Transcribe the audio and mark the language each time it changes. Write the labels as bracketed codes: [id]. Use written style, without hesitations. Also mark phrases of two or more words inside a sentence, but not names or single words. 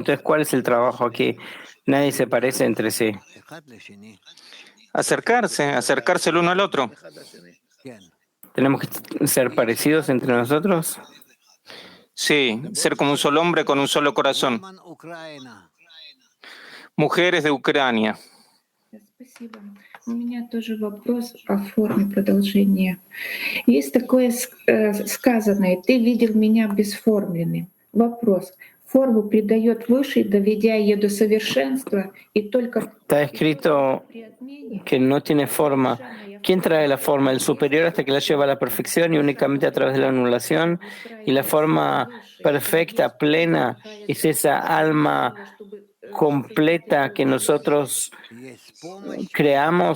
[es] Entonces, ¿cuál es el trabajo aquí? Nadie se parece entre sí. Acercarse el uno al otro. ¿Tenemos que ser parecidos entre nosotros? Sí, ser como un solo hombre con un solo corazón. Mujeres de Ucrania. [ru] Спасибо. У меня тоже вопрос о форме продолжения. Есть такое сказанное: «Ты видел меня бесформенным». Вопрос: форму придает Высший, доведя ее до совершенства, и только [es] Está escrito que no tiene forma. ¿Quién trae la forma? El superior hasta que la lleva a la perfección y únicamente a través de la anulación. Y la forma perfecta, plena, es esa alma completa que nosotros creamos.